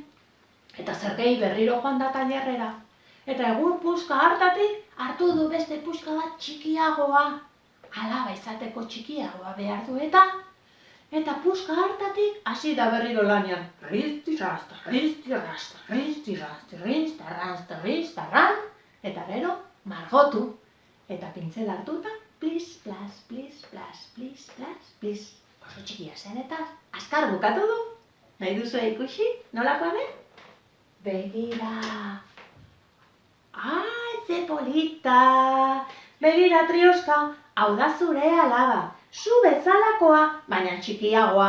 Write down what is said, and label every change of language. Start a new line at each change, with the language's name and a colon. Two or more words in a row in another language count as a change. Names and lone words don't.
Basque: Eta zer gehi berriro joan da tailerrera. Eta egun puska hartatik hartu du beste puska bat txikiagoa. Alaba izateko txikiagoa behar du eta puska hartatik hasi da berriro lanean. Rizti-rasta, rizti-rasta, rizti-rasta, rizti-rasta, eta gero margotu. Eta pintzela hartuta, plis, plas, plis, plas, plis, plas, plis. Oso txikia zen eta azkar bukatu du. Nahi duzu ikusi? Nolakoa den? Begira. Ai, ze polita. Begira Trioska, hau da zure alaba. Zu bezalakoa, baina txikiagoa.